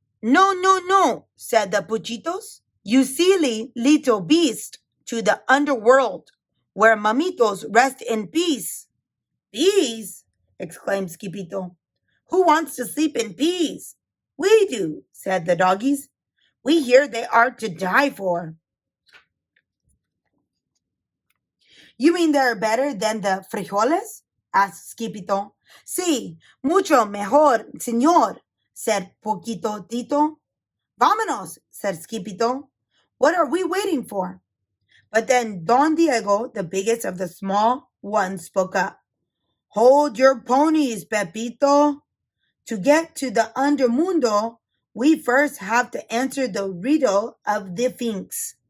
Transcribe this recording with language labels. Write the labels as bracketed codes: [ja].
[en] No, no, no, said the Puchitos. You silly little beast, to the underworld, where mamitos rest in peace. Peace? Exclaimed Skippito. Who wants to sleep in peace? We do, said the doggies. We hear they are to die for. You mean they're better than the frijoles? Asked Skippito. [es] Sí, mucho mejor, señor, [en] said [es] Poquito Tito. Vámonos, [en] said Skippito. What are we waiting for? But then Don Diego, the biggest of the small ones, spoke up. Hold your ponies, Pepito. To get to the undermundo, we first have to answer the riddle of the Sphinx.